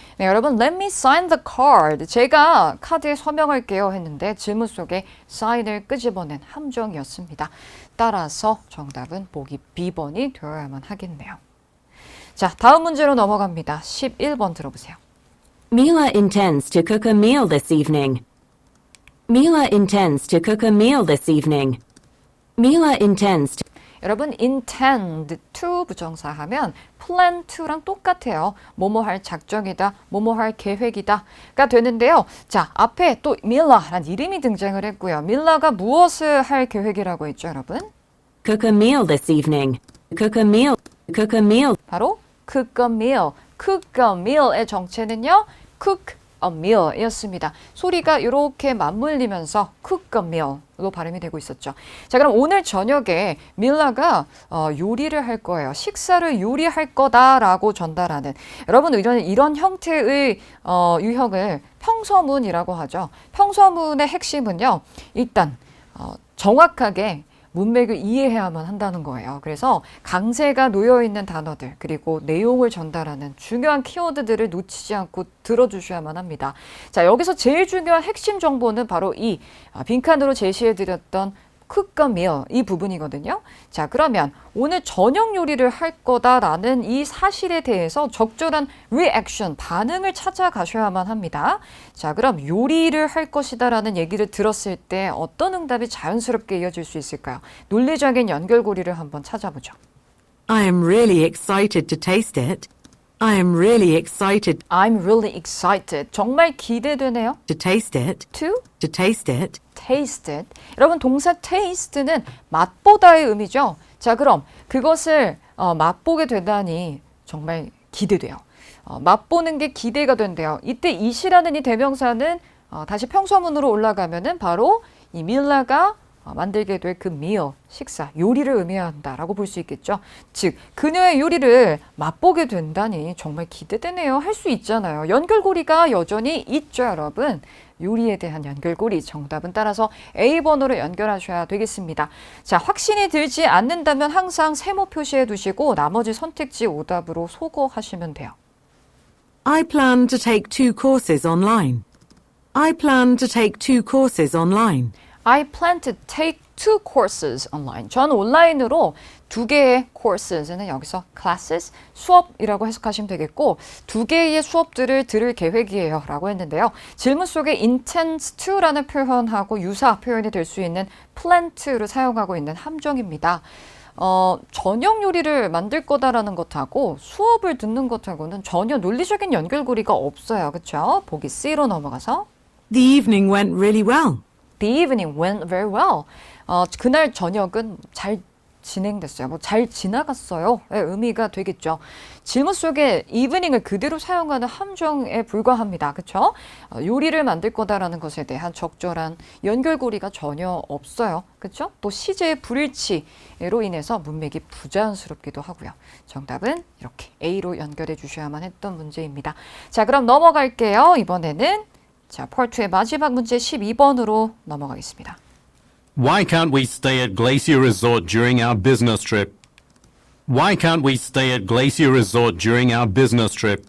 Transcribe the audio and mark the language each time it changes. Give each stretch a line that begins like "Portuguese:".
Korean: 네, 여러분,
English: let me sign the card.
Korean: 제가 카드에 서명할게요 했는데 질문 속에 sign을 끄집어낸 함정이었습니다. 따라서 정답은 보기 B번이 되어야만 하겠네요. 자, 다음 문제로 넘어갑니다. 11번 들어보세요.
English: Mila intends to cook a meal this evening. Mila intends to cook a meal this evening. Mila intends to
Korean: 여러분, intend to 부정사 하면 plan to랑 똑같아요. 뭐뭐 할 작정이다, 뭐뭐 할 계획이다가 되는데요. 자, 앞에 또 밀라라는 이름이 등장을 했고요. 밀라가 무엇을 할 계획이라고 했죠, 여러분?
English: cook a meal this evening. Cook a meal. Cook a meal.
Korean: 바로
English: cook a meal. cook a meal의 정체는요. cook a meal
Korean: 이었습니다. 소리가 이렇게 맞물리면서
English: cook a meal
Korean: 로 발음이 되고 있었죠. 자, 그럼 오늘 저녁에 밀라가 요리를 할 거예요. 식사를 요리할 거다라고 전달하는 여러분 이런 형태의 유형을 평서문이라고 하죠. 평서문의 핵심은요. 일단 정확하게 문맥을 이해해야만 한다는 거예요. 그래서 강세가 놓여있는 단어들 그리고 내용을 전달하는 중요한 키워드들을 놓치지 않고 들어주셔야만 합니다. 자, 여기서 제일 중요한 핵심 정보는 바로 이 빈칸으로 제시해드렸던
English: cook a meal
Korean: 이 부분이거든요. 자, 그러면 오늘 저녁 요리를 할 거다라는 이 사실에 대해서 적절한 reaction, 반응을 찾아가셔야만 합니다. 자, 그럼 요리를 할 것이다라는 얘기를 들었을 때 어떤 응답이 자연스럽게 이어질 수 있을까요? 논리적인 연결고리를 한번 찾아보죠.
English: I am really excited to taste it. I am really excited I'm really excited.
Korean: 정말 기대되네요.
English: to taste it. To To taste it. taste it.
Korean: 여러분 동사 taste는 맛보다의 의미죠. 자, 그럼 그것을 맛보게 되다니 정말 기대돼요. 맛보는 게 기대가 된대요. 이때 it이라는 이 대명사는 다시 평서문으로 올라가면은 바로 이 밀라가 만들게 될 그 meal, 식사, 요리를 의미한다라고 볼 수 있겠죠. 즉, 그녀의 요리를 맛보게 된다니 정말 기대되네요. 할 수 있잖아요. 연결고리가 여전히 있죠, 여러분. 요리에 대한 연결고리 정답은 따라서 A번으로 연결하셔야 되겠습니다. 자, 확신이 들지 않는다면 항상 세모 표시해 두시고 나머지 선택지 오답으로 소거하시면 돼요.
English: I plan to take 2 courses online. I plan to take 2 courses online. I plan to take 2 courses online.
Korean: 전 온라인으로 2개의 courses는 여기서 classes, 수업이라고 해석하시면 되겠고 2개의 수업들을 들을 계획이에요 라고 했는데요. 질문 속에 intends to라는 표현하고 유사 표현이 될 수 있는 plan to를 사용하고 있는 함정입니다. 저녁 요리를 만들 거다라는 것하고 수업을 듣는 것하고는 전혀 논리적인 연결고리가 없어요. 그렇죠? 보기 C로 넘어가서
English: The evening went really well. The evening went very well.
Korean: 그날 저녁은 잘 진행됐어요. 잘 지나갔어요. 의 의미가 되겠죠. 질문 속에 evening을 그대로 사용하는 함정에 불과합니다. 그렇죠? 요리를 만들 거다라는 것에 대한 적절한 연결고리가 전혀 없어요. 그렇죠? 또 시제의 불일치로 인해서 문맥이 부자연스럽기도 하고요. 정답은 이렇게 A로 연결해 주셔야만 했던 문제입니다. 자, 그럼 넘어갈게요. 이번에는 자, Part 2의 마지막 문제 12번으로 넘어가겠습니다.
English: Why can't we stay at Glacier Resort during our business trip? Why can't we stay at Glacier Resort during our business trip?